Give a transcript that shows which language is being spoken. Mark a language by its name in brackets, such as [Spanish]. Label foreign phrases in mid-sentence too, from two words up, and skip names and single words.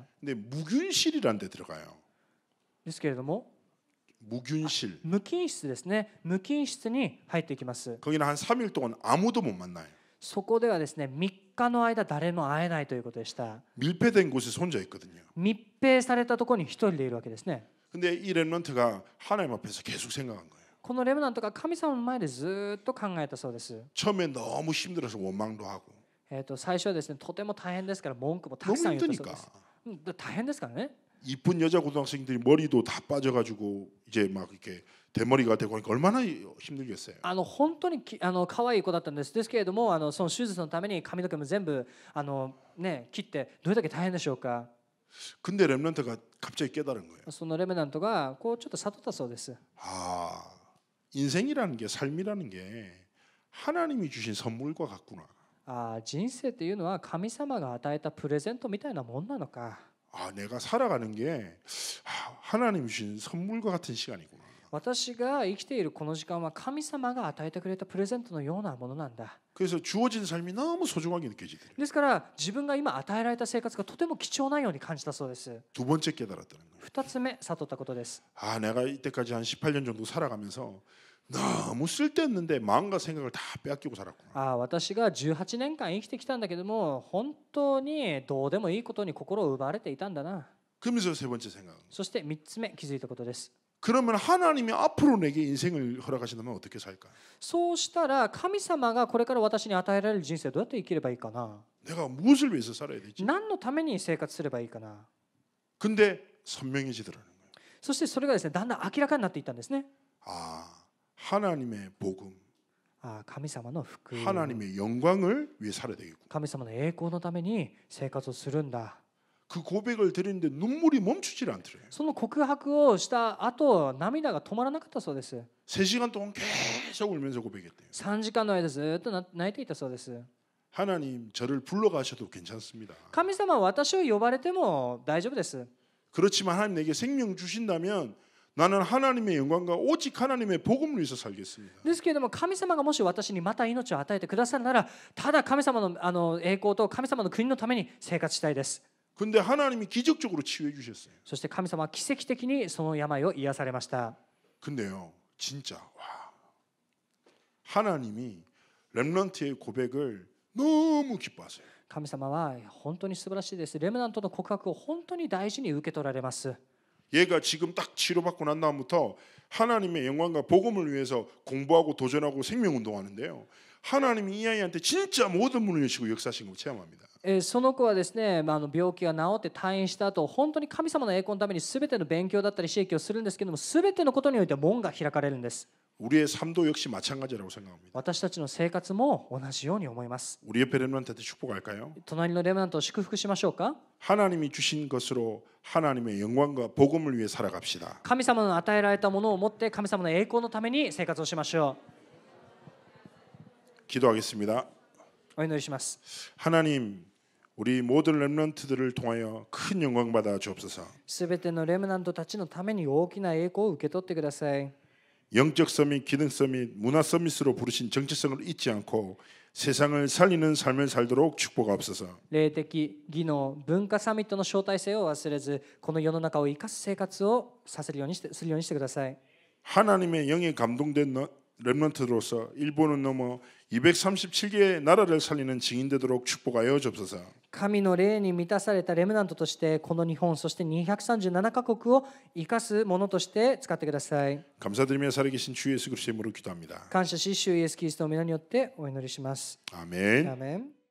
[Korean] 근데 무균실이라는 데 들어가요. [Japanese] ですけれども、 [Korean] 무균실. [Japanese] 無菌室ですね、無菌室に入っていきます。 [Korean] 거기는 한 3일 동안 아무도 못 만나요. [Japanese] そこではですね、3日の間誰も会えないということでした。 [Korean] 밀폐된 곳에 혼자 있거든요. [Japanese] 密閉されたところに一人でいるわけですね。 [Korean] 근데 이 렘넌트가 하나님 앞에서 계속 생각한 거예요. [Japanese] このレムナントが神様の前でずっと考えたそうです。 [Korean] 처음에 너무 힘들어서 원망도 하고 [Japanese] 最初はですね、とても大変ですから文句もたくさん [Korean] 너무 [Japanese] 言ったそうで [Korean] 힘드니까 [Japanese] す。大変ですからね。 [Korean] 이쁜 여자 고등학생들이 머리도 다 빠져가지고 이제 막 이렇게 대머리가 되고 하니까 얼마나 힘들겠어요. [Japanese] 本当に可愛い子だったんです。ですけれども、その手術のために髪の毛も全部切ってどれだけ大変でしょうか。 [Korean] 근데 렘넌트가 갑자기 깨달은 거예요. [Japanese] そのレムナントがこうちょっと悟ったそうです。 [Korean] 아, 인생이라는 게 삶이라는 게 하나님이 주신 선물과 같구나. [Japanese] 人生っていうのは神様が与えたプレゼントみたいなもんなのか。 [Korean] 아, 내가 살아가는 게 하나님이 주신 선물과 같은 시간이구나. [Japanese] 私が生きているこの時間は神様が与えてくれたプレゼントのようなものなんだ。 [Korean] 그래서 주어진 삶이 너무 소중하게 느껴지더래요. [Japanese] ですから自分が今与えられた生活がとても貴重なように感じたそうです。 [Korean] 두 번째 깨달았다는 거예요. [Japanese] 2 つ目悟ったことです。 [Korean] 아, 내가 이때까지 한 18년 정도 살아가면서 너무 쓸데없는데 마음과 생각을 다 빼앗기고 살았구나. [Japanese] 私が18年間生きてきたんだけども、本当にどうでもいいことに心を奪われていたんだな。 [Korean] 그러면서 세 번째 생각. [Japanese] そして3つ目気づいたことです。 [Korean] 그러면 하나님이 앞으로 내게 인생을 허락하신다면 어떻게 살까? [Japanese] そうしたら神様がこれから私に与えられる人生をどうやって生きればいいかな。 [Korean] 내가 무엇을 위해서 살아야 되지? [Japanese] 何のために生活すればいいかな。 [Korean] 근데 선명해지더라는 거예요. [Japanese] そしてそれがですね、だんだん明らかになっていったんですね。 [Korean] 아, 하나님의 복음, [Japanese] 神様の福音、 [Korean] 하나님의 영광을 위해 살아야 되겠구나. [Japanese] 神様の栄光のために生活をするんだ。 [Korean] 그 고백을 드리는데 눈물이 멈추질 않더래요. [Japanese] その告白をした後、涙が止まらなかったそうです。 [Korean] 3시간 동안 계속 울면서 고백했대요. [Japanese] 3 時間の間ずっと泣いていたそうです。 [Korean] 하나님, 저를 불러가셔도 괜찮습니다. [Japanese] 神様は私を呼ばれても大丈夫です。 [Korean] 그렇지만 하나님 내게 생명 주신다면 나는 하나님의 영광과 오직 하나님의 복음을 위해서 살겠습니다. [Japanese] ですけれども、神様がもし私にまた命を与えてくださるなら、ただ神様の栄光と神様の国のために生活したいです。 [Korean] 근데 하나님이 기적적으로 치유해 주셨어요. [Japanese] そして神様は奇跡的にその病を癒されました。 [Korean] 근데요, 진짜 와, 하나님이 렘넌트의 고백을 너무 기뻐하세요. [Japanese] 神様は本当に素晴らしいです。レムナントの告白を本当に大事に受け取られます。 [Korean] 얘가 지금 딱 치료받고 난 다음부터 하나님의 영광과 복음을 위해서 공부하고 도전하고 생명운동하는데요. 하나님이 이 아이한테 진짜 모든 문을 여시고 역사하신 걸 체험합니다. [Japanese] その子はですね、病気が治って退院した後、本当に神様の栄光のために全ての勉強だったり刺激をするんですけども、全てのことにおいて門が開かれるんです。 [Korean] 우리의 삶도 역시 마찬가지라고 생각합니다. [Japanese] 私たちの生活も同じように思います。 [Korean] 우리 옆에 렘넌트한테 축복할까요? [Japanese] 隣のレムナントを祝福しましょうか。 [Korean] 하나님이 주신 것으로 하나님의 영광과 복음을 위해 살아갑시다. [Japanese] 神様の与えられたものを持って神様の栄光のために生活をしましょ [Korean] 기도하겠습니다. [Japanese] う。お祈りします。 [Korean] 하나님, 우리 모든 렘넌트들을 통하여 큰 영광 받아 주옵소서. [Japanese] すべてのレムナントたちのために大きな栄光を受け取ってください。 [Korean] 영적 서밋, 기능 서밋, 문화 서밋으로 부르신 정체성을 잊지 않고 세상을 살리는 삶을 살도록 축복하옵소서. [Japanese] 霊的技能文化サミットの招待性を忘れず、この世の中を生かす生活をさせるようにしてするようにしてください。 [Korean] 하나님의 영에 감동된 렘넌트로서 일본은 넘어 237개의 나라를 살리는 증인 되도록 축복하여 주옵소서. [Japanese] 神の霊に満たされたレムナントとしてこの日本そして237カ国を生かすものとして使ってください。 [Korean] 감사드리며 살아계신 주 예수 그리스도의 이름으로 기도합니다. [Japanese] 感謝し主イエスキリストの皆によってお祈りします。 [Korean] 아멘. [Japanese] アーメン。